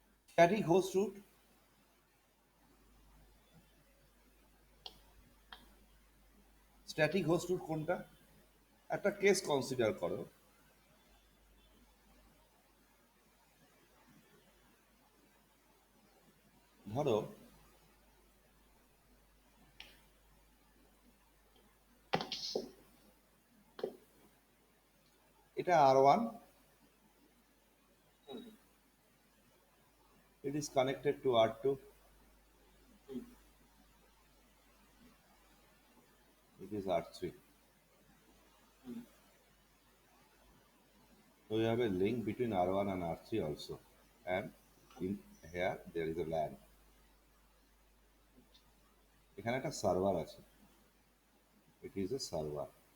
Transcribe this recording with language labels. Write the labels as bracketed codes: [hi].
[bn] Static host root, static host root কোনটা? একটা case consider করো, ধরো এটা R1, [en] it is connected to R2, it is R3. So we have a link between R1 and R3 also, and in here there is a LAN. [bn] এখানে একটা server আছে, [en] It is a server.